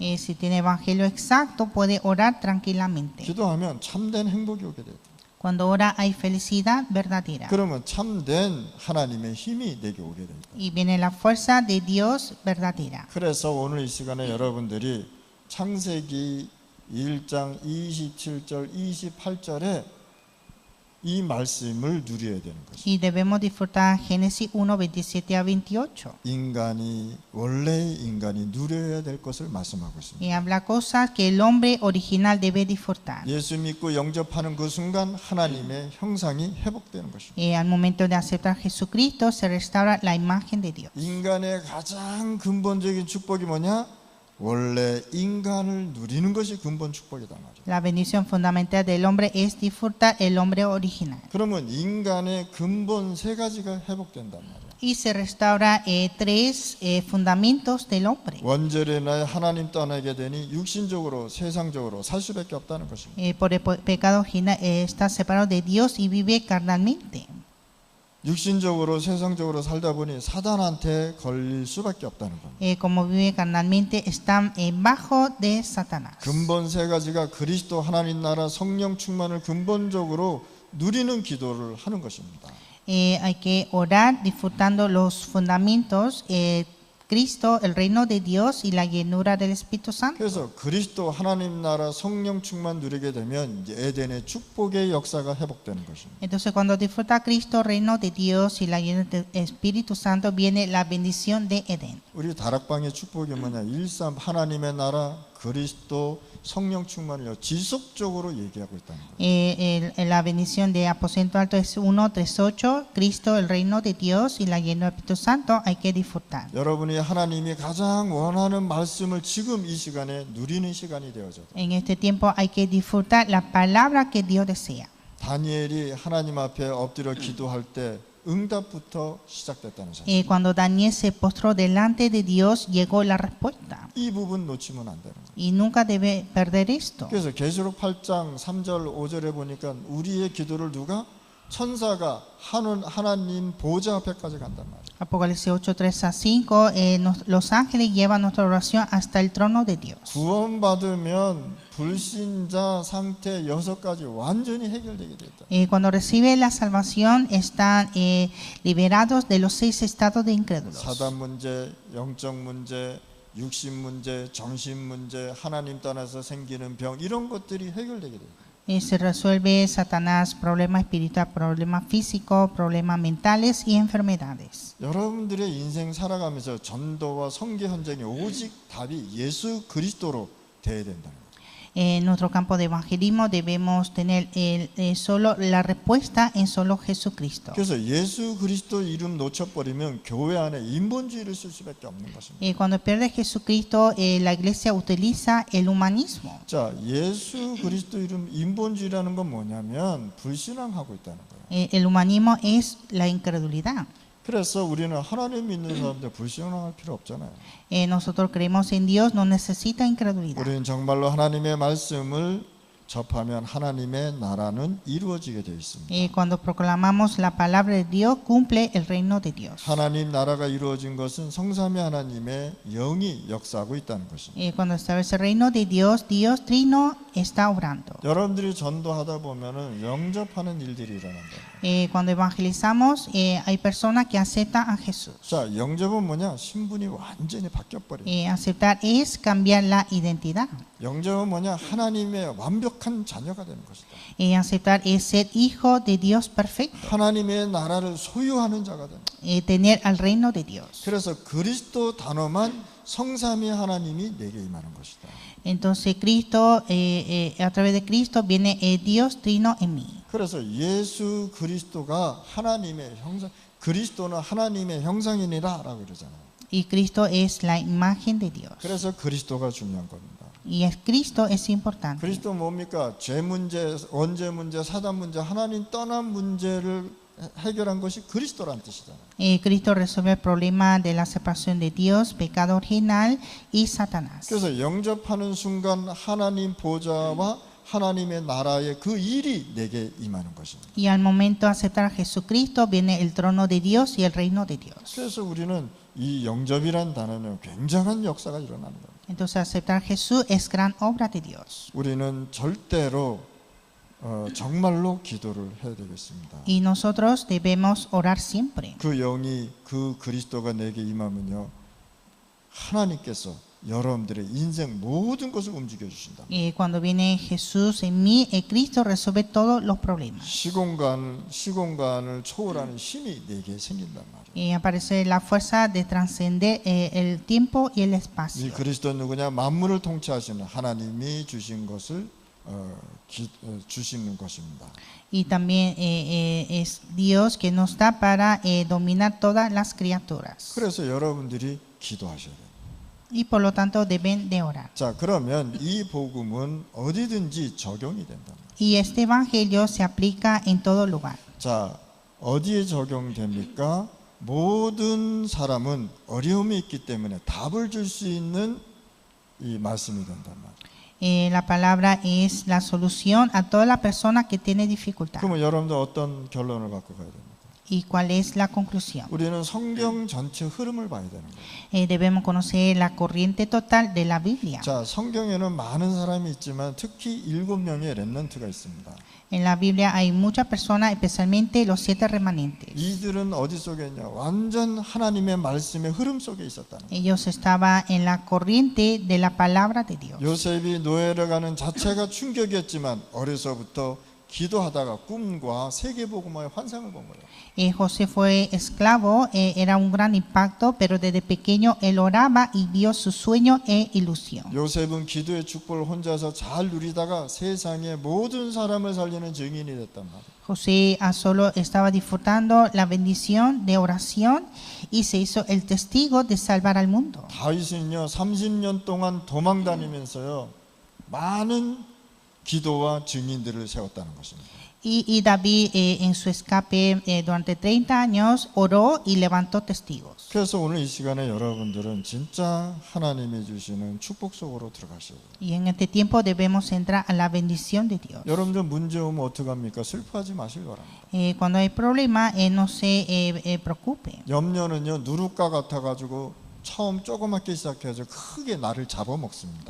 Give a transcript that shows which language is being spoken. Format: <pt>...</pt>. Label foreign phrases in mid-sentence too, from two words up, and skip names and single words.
<es>Si tiene evangelio exacto, puede orar tranquilamente.</es> <ko>기도하면 참된 행복이 오게 돼요.</ko> <es>Cuando ora hay felicidad verdadera.</es> <ko>그러면 참된 하나님의 힘이 내게 오게 됩니다.</ko> <es>Y viene la fuerza de Dios verdadera.</es> <ko>그래서 오늘 이 시간에 여러분들이 창세기 1장 27절 28절에 이 말씀을 누려야 되는 것입니다.</ko> <es>Y debemos disfrutar Génesis 1, 27 a 28.</es> <ko>원래의 인간이 누려야 될 것을 말씀하고 있습니다.</ko> <es>Y habla cosas que el hombre original debe disfrutar.</es> <ko>예수 믿고 영접하는 그 순간 하나님의 형상이 회복되는 것입니다.</ko> <es>Al momento de aceptar a Jesucristo se restaura la imagen de Dios.</es> <ko>인간의 가장 근본적인 축복이 뭐냐? 원래 인간을 누리는 것이 근본 축복이다 말이에요.</ko> <es>La bendición fundamental del hombre es disfrutar el hombre original.</es> <ko>그러면 인간의 근본 세 가지가 회복된단 말이에요.</ko> <es>Y se restaura tres fundamentos del hombre.</es> <ko>원죄를 인하여 하나님 떠나게 되니 육신적으로 세상적으로 살 수밖에 없다는 것입니다.</ko> <es>Por el pecado original está separado de Dios y vive carnalmente.</es> <ko>육신적으로 세상적으로 살다 보니 사단한테 걸릴 수밖에 없다는 겁니다.</ko> <es>Como vive carnalmente están bajo de Satanás.</es> <ko>근본 세 가지가 그리스도 하나님 나라 성령 충만을 근본적으로 누리는 기도를 하는 것입니다.</ko> <es>Hay que orar disfrutando los fundamentos, Cristo, el reino de Dios y la llenura del Espíritu Santo.</es> <ko>그래서 그리스도 하나님 나라 성령 충만 누리게 되면 이제 에덴의 축복의 역사가 회복되는 것입니다.</ko> <es>Entonces cuando disfruta Cristo, reino de Dios y la llenura del Espíritu Santo, viene la bendición de Edén.</es> <ko>우리 다락방의 축복이 뭐냐? 1.3 하나님의 나라 그리스도 성령 충만을 지속적으로 얘기하고 있다는 거예요.</ko> <es>La bendición de Aposento Alto es 1:38, Cristo, el reino de Dios y la llenura del Espíritu Santo, hay que disfrutar.</es> <ko>여러분이 하나님이 가장 원하는 말씀을 지금 이 시간에 누리는 시간이 되어져.</ko> <es>En este tiempo hay que disfrutar la palabra que Dios desea.</es> <ko>다니엘이 하나님 앞에 엎드려 기도할 때 응답부터 시작됐다는 사실.</ko> <es>Cuando Daniel se postró delante de Dios, llegó la respuesta.</es> <ko>이 부분 놓치면 안 되는 거예요.</ko> <es>Y nunca debe perder esto.</es> <ko>그래서 계시록 8장 3절 5절에 보니까 우리의 기도를 누가 천사가 하나님 보좌 앞에까지 간단 말이에요.</ko> <es>Apocalipsis 8, 3 a 5, los ángeles llevan nuestra oración hasta el trono de Dios.</es> <ko>구원받으면 불신자 상태 6가지 완전히 해결되게 됐다.</ko> <es>Cuando recibe la salvación están liberados de los 6 estados de incrédulos.</es> <ko>사단 문제, 영적 문제, 육신 문제, 정신 문제, 하나님 떠나서 생기는 병 이런 것들이 해결되게 돼요.</ko> <es>Se resuelve Satanás, problemas espirituales, problemas físicos, problemas mentales y enfermedades.</es> <ko>여러분들의 인생 살아가면서 전도와 선교 현장이 오직 답이 예수 그리스도로 돼야 된다는 거예요.</ko> <es>En nuestro campo de evangelismo debemos tener solo la respuesta en solo Jesucristo.</es> <ko>그래서 예수 그리스도 이름 놓쳐버리면 교회 안에 인본주의를 쓸 수밖에 없는 것입니다.</ko> <es>Cuando pierde Jesucristo, la iglesia utiliza el humanismo.</es> <ko>자, 예수 그리스도 이름 인본주의라는 건 뭐냐면 불신앙하고 있다는 거예요.</ko> <es>El humanismo es la incredulidad.</es> <ko>그래서 우리는 하나님 믿는 사람들 불신앙할 필요 없잖아요.</ko> <es>Nosotros creemos en Dios, no necesita incredulidad.</es> <ko>우리는 정말로 하나님의 말씀을 접하면 하나님의 나라는 이루어지게 되어 있습니다.</ko> <es>Cuando proclamamos la palabra de Dios, cumple el reino de Dios.</es> <ko>하나님 나라가 이루어진 것은 성삼위 하나님의 영이 역사하고 있다는 것입니다.</ko> <es>Cuando establece el reino de Dios, Dios Trino está obrando.</es> <ko>여러분들이 전도하다 보면은 영접하는 일들이 일어난다.</ko> <es>Cuando evangelizamos, hay personas que aceptan a Jesús.</es> <ko>자, 영접은 뭐냐? 신분이 완전히 바뀌어 버려.</ko> <es>Aceptar es cambiar la identidad.</es> <ko>영접은 뭐냐? 하나님의 완벽한 자녀가 되는 것이다.</ko> <es>Aceptar es ser hijo de Dios perfecto.</es> <ko>하나님의 나라를 소유하는 자가 되는.</ko> <es>Tener al reino de Dios.</es> <ko>그래서 그리스도 단어만 성삼위 하나님이 내게 임하는 것이다.</ko> <es>Entonces Cristo, a través de Cristo viene Dios Trino en mí.</es> <ko>그래서 예수 그리스도가 하나님의 형상, 그리스도는 하나님의 형상이니라라고 그러잖아요.</ko> <es>Y Cristo es la imagen de Dios.</es> <ko>그래서 그리스도가 중요한 겁니다.</ko> <es>Y Cristo es importante.</es> <ko>그리스도 뭡니까? 죄 문제, 원죄 문제, 사단 문제, 하나님 떠난 문제를 해결한 것이 그리스도란 뜻이잖아요.</ko> <es>Cristo resuelve el problema de la separación de Dios, pecado original y Satanás.</es> <ko>그래서 영접하는 순간 하나님 보좌와 하나님의 나라의 그 일이 내게 임하는 것입니다.</ko> <es>Y al momento de aceptar a Jesucristo viene el trono de Dios y el reino de Dios.</es> <ko>그래서 우리는 이 영접이란 단어는 굉장한 역사가 일어나는 겁니다.</ko> <es>Entonces aceptar a Jesús es gran obra de Dios.</es> <ko>우리는 절대로 정말로 기도를 해야 되겠습니다.</ko> <es>Y nosotros debemos orar siempre.</es> <ko>그 영이 그 그리스도가 내게 임하면요, 하나님께서 여러분들의 인생 모든 것을 움직여 주신다.</ko> <es>Cuando viene Jesús en mí, Cristo resuelve todos los problemas.</es> <ko>시공간을 초월하는 힘이 내게 생긴단 말이에요.</ko> <es>Aparece la fuerza de trascender el tiempo y el 이 espacio.</es> <ko>그리스도는 누구냐? 만물을 통치하시는 하나님이 주신 것을 주시는 것입니다.</ko> <es>Y también es Dios que nos da para dominar todas las criaturas.</es> <ko>그래서 여러분들이 기도하셔야 돼요.</ko> <es>Y por lo tanto deben de orar.</es> <ko>자, 그러면 이 복음은 어디든지 적용이 된다.</ko> <es>Y este evangelio se aplica en todo lugar.</es> <ko>자, 어디에 적용됩니까? 모든 사람은 어려움이 있기 때문에 답을 줄 수 있는 이 말씀이 된단 말이에요.</ko> <es>La palabra es la solución a toda la persona que tiene dificultad.</es> <ko>그러면 여러분들 어떤 결론을 갖고 가야 됩니까?</ko> <es>¿Y cuál es la conclusión?</es> <ko>우리는 성경 전체 흐름을 봐야 되는 거예요.</ko> <es>Debemos conocer la corriente total de la Biblia.</es> <ko>자, 성경에는 많은 사람이 있지만 특히 7명의 렘넌트가 있습니다.</ko> <es>En la Biblia hay muchas personas, especialmente los 7 remanentes.</es> <ko>이들은 어디 속에 있냐? 완전 하나님의 말씀의 흐름 속에 있었다는 거예요.</ko> <es>Ellos estaban en la corriente de la palabra de Dios.</es> <ko>요셉이 노예를 가는 자체가 충격이었지만 어려서부터 기도하다가 꿈과 세계복음화의 환상을 본 거예요.</ko> <es>José fue esclavo, era un gran impacto, pero desde pequeño él oraba y vio su sueño e ilusión.</es> <ko>요셉은 기도의 축복을 혼자서 잘 누리다가 세상의 모든 사람을 살리는 증인이 됐단 말이에요.</ko> <es>José solo estaba disfrutando la bendición de oración y se hizo el testigo de salvar al mundo.</es> <ko>다윗은요 30년 동안 도망 다니면서요 많은 기도와 증인들을 세웠다는 것입니다.</ko> <es>Y David en su escape durante 30 años oró y levantó testigos.</es> <ko>그래서 오늘 이 시간에 여러분들은 진짜 하나님이 주시는 축복 속으로 들어가셔야 돼요.</ko> <es>Y en este tiempo debemos entrar a la bendición de Dios.</es> <ko>여러분들 문제 오면 어떡합니까? 슬퍼하지 마시기 바랍니다.</ko> <es>Cuando hay problema, no se preocupe.</es> <ko>염려는요 누룩과 같아가지고 처음 조그맣게 시작해서 크게 나를 잡아먹습니다.</ko>